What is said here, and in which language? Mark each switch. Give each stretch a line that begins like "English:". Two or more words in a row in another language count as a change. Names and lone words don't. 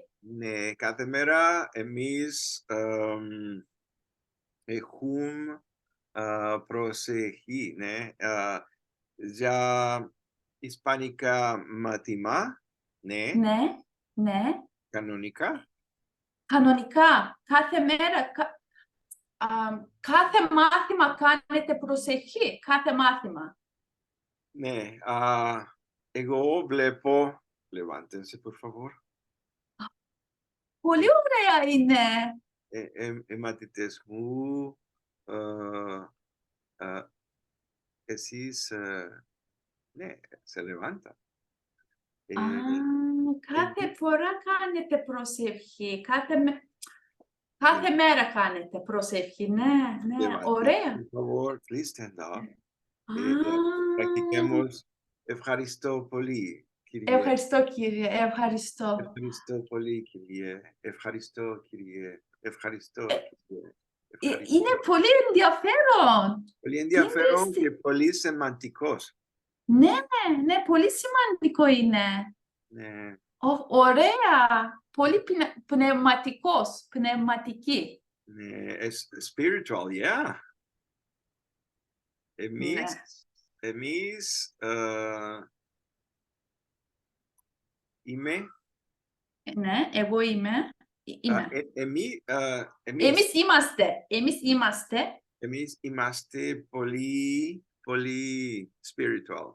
Greek: Ναι, κάθε μέρα εμείς έχουμε προσευχή, ναι, για ισπανικά μάθημα, ναι, Ναι, ναι. κανονικά. Κανονικά, κάθε μέρα, κάθε μάθημα κάνετε προσευχή, κάθε μάθημα. Ναι, εγώ βλέπω,
Spanish: levántense por favor,
Greek: Πολύ ωραία είναι. οι μαθητές μου, εσείς, ναι,
Spanish: se levanta.
Greek: Κάθε φορά κάνετε προσευχή, κάθε μέρα κάνετε προσευχή, ναι, ναι, ωραία.
Spanish: Por favor,
English: please stand up.
Greek: Α, Πρακτικemos ευχαριστώ πολύ, Κύριε. ευχαριστώ κύριε, ευχαριστώ. Ευχαριστώ πολύ, Κύριε. Ευχαριστώ, Κύριε. Ευχαριστώ, Κύριε. Είναι πολύ ενδιαφέρον. Πολύ ενδιαφέρον είναι και πολύ σημαντικός. Ναι, ναι, πολύ σημαντικό είναι. Ναι. Ωραία, πολύ πνευματικός, πνευματική. Ναι,
English: spiritual, yeah.
Greek: Ναι. Εμείς είμαι. Ναι, εγώ είμαι. Εμείς είμαστε πολύ, πολύ spiritual.